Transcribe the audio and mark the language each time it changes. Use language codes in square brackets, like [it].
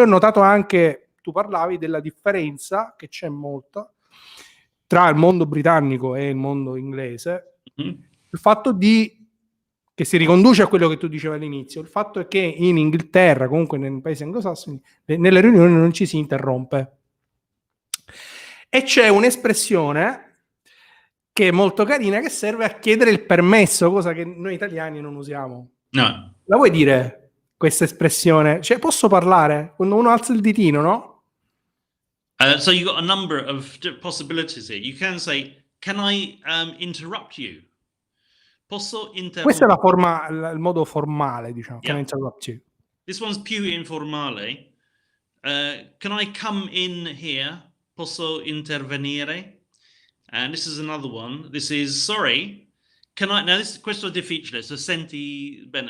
[it] Poi ho notato anche, tu parlavi della differenza che c'è molta tra il mondo britannico e il mondo inglese, il fatto che si riconduce a quello che tu dicevi all'inizio, il fatto è che in Inghilterra, comunque nei paesi anglosassoni, nelle riunioni non ci si interrompe. E c'è un'espressione che è molto carina, che serve a chiedere il permesso, cosa che noi italiani non usiamo. No. La vuoi dire questa espressione? Cioè, posso parlare? Quando uno alza il ditino, no? [en] So you've got a number of possibilities here. You can say, can I interrupt you? [it] Posso interrompere? Questa è la forma, il modo formale, diciamo. [en] Yeah. Can I interrupt you? This one's [it] più informale. [en] Can I come in here? [it] Posso intervenire? [en] And this is another one. This is, sorry, can I... [it] Now, questo è difficile, so senti bene.